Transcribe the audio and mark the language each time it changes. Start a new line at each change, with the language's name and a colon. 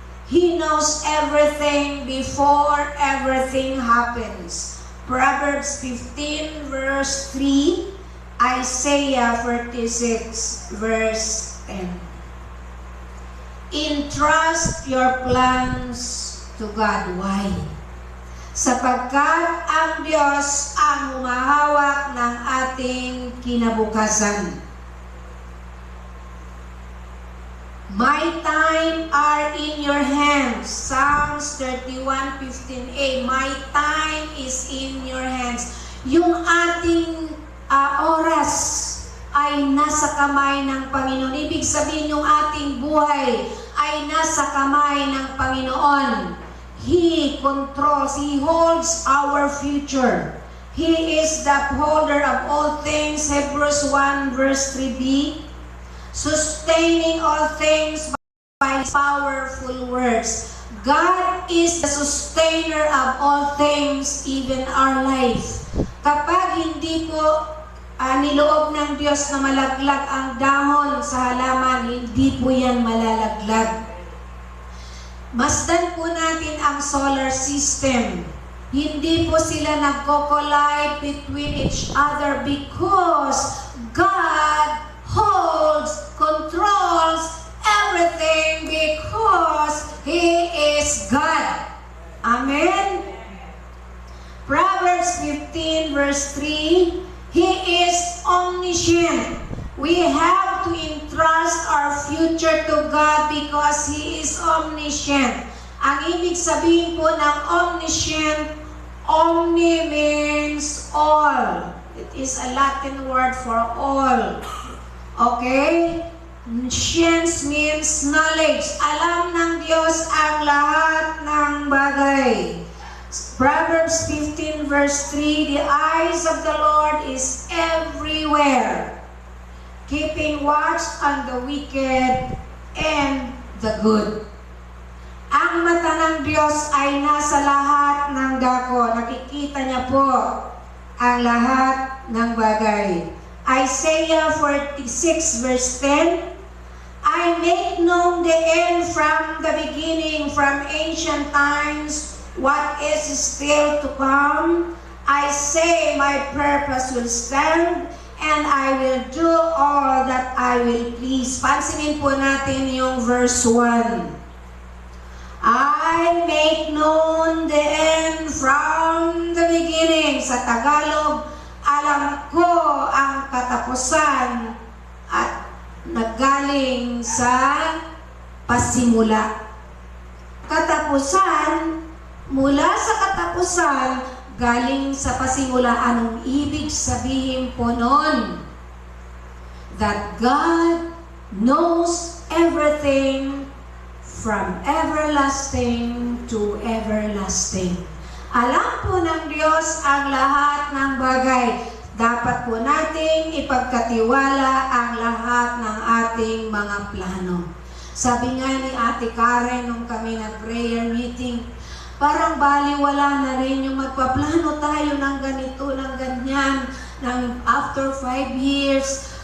English: He knows everything before everything happens. Proverbs 15 verse 3. Isaiah 46 verse 10. Entrust your plans to God. Why?
Filipino: Sapagkat ang Diyos ang humahawak ng ating kinabukasan.
English: My time are in your hands. Psalms 31:15a. My time is in your hands.
Filipino: Yung ating oras ay nasa kamay ng Panginoon. Ibig sabihin yung ating buhay ay nasa kamay ng Panginoon.
English: He controls, He holds our future. He is the upholder of all things. Hebrews 1 verse 3b. Sustaining all things by His powerful words. God is the sustainer of all things, even our life.
Filipino: Kapag hindi po niloob ng Diyos na malaglag ang dahon sa halaman, hindi po yan malalaglag. Masdan po natin ang solar system. Hindi po sila nagko-collide
English: between each other because God holds, controls everything because He is God. Amen? Proverbs 15 verse 3, He is omniscient. We have to entrust our future to God because He is omniscient.
Filipino: Ang ibig sabihin po ng omniscient,
English: omni means all. It is a Latin word for all. Okay? Science means knowledge.
Filipino: Alam ng Diyos ang lahat ng bagay.
English: Proverbs 15 verse 3, the eyes of the Lord is everywhere, keeping watch on the wicked and the good.
Filipino: Ang mata ng Diyos ay nasa lahat ng dako. Nakikita niya po ang lahat ng bagay.
English: Isaiah 46 verse 10, I make known the end from the beginning, from ancient times, what is still to come. I say my purpose will stand, and I will do all that I I will please.
Filipino: Pansinin po natin yung
English: verse 1. I make known the end from the beginning.
Filipino: Sa Tagalog, alam ko ang katapusan at naggaling sa pasimula. Katapusan, mula sa katapusan, galing sa pasimula. Anong ibig sabihin po nun?
English: That God knows everything from everlasting to everlasting.
Filipino: Alam po ng Diyos ang lahat ng bagay. Dapat po nating ipagkatiwala ang lahat ng ating mga plano. Sabi nga ni Ate Karen nung kami nag-prayer meeting, parang baliwala na rin yung magpaplano tayo ng ganito, ng ganyan, ng
English: after 5 years.